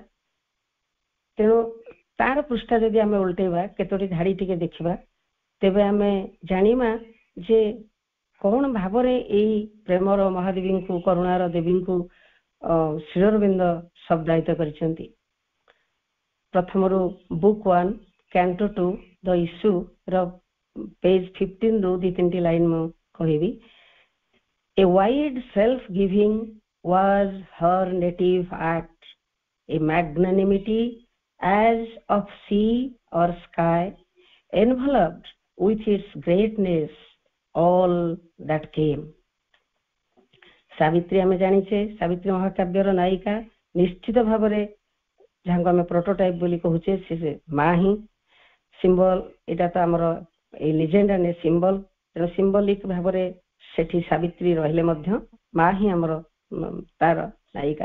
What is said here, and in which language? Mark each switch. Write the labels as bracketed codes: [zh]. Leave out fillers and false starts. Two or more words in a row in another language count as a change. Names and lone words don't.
[or] ତେଣୁ ତାର ପୃଷ୍ଠା ଯଦି ଆମେ ଉଲ୍ଟେଇବା, କେତୋଟି ଧାଡି ଟିକେ ଦେଖିବା, ତେବେ ଆମେ ଜାଣିବା ଯେ କଣ ଭାବରେ ଏଇ ପ୍ରେମର ମହାଦେବୀଙ୍କୁ, କରୁଣାର ଦେବୀଙ୍କୁ ଶ୍ରୀ ଅରବିନ୍ଦ ଶବ୍ଦାୟିତ କରିଛନ୍ତି। ପ୍ରଥମରୁ ବୁକ୍ 1 କ୍ୟାଣ୍ଟୋ 2 ଦ ଇସ୍ୟୁ ର ପେଜ 15 ରୁ 2-3ଟି ଲାଇନ ମୁଁ କହିବି। [en] A wide self-giving was her native act, a magnanimity as of sea or sky, enveloped with its greatness all that came. [or] ସାବିତ୍ରୀ ଆମେ ଜାଣିଛେ, ସାବିତ୍ରୀ ମହାକାବ୍ୟର ନାୟିକା ନିଶ୍ଚିତ ଭାବରେ, ଯାହାଙ୍କୁ ଆମେ ପ୍ରୋଟୋଟାଇପ ବୋଲି କହୁଛେ, ସେ ମା ହିଁ ସିମ୍ବଲ। ଏଇଟା ତ ଆମର ଏଇ ଲିଜେଣ୍ଡ ଆଣ୍ଡ ସିମ୍ବଲ। ତେଣୁ ସିମ୍ବଲିକ ଭାବରେ ସେଠି ସାବିତ୍ରୀ ରହିଲେ ମଧ୍ୟ ମା ହିଁ ଆମର ତାର ନାୟିକା।